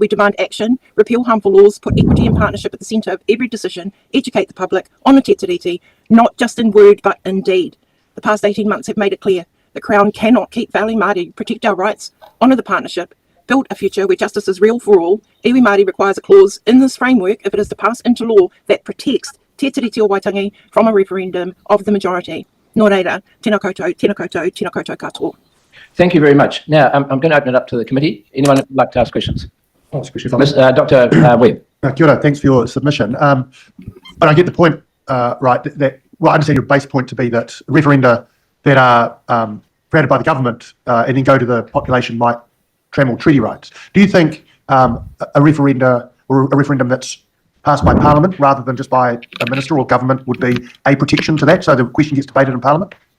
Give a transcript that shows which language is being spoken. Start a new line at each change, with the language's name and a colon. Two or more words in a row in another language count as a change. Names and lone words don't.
English: We demand action, repeal harmful laws, put equity and partnership at the centre of every decision, educate the public on the Te Tiriti, not just in word but in deed. The past 18 months have made it clear the Crown cannot keep failing Māori, protect our rights, honour the partnership, build a future where justice is real for all.
Māori: Iwi Māori
English: requires a clause in this framework if it is to pass into law that protects Te Tiriti o Waitangi from a referendum of the majority.
Māori: Nō reira, tēnā koutou, tēnā koutou, tēnā koutou katoa.
English: Thank you very much. Now, I'm going to open it up to the committee. Anyone would like to ask questions? Dr. Webb.
Māori: Kia ora,
English: thanks for your submission. And I get the point right, that, well, I understand your base point to be that referenda that are created by the government and then go to the population might trample treaty rights. Do you think a referendum that's passed by Parliament rather than just by a minister or government would be a protection to that, so the question gets debated in Parliament?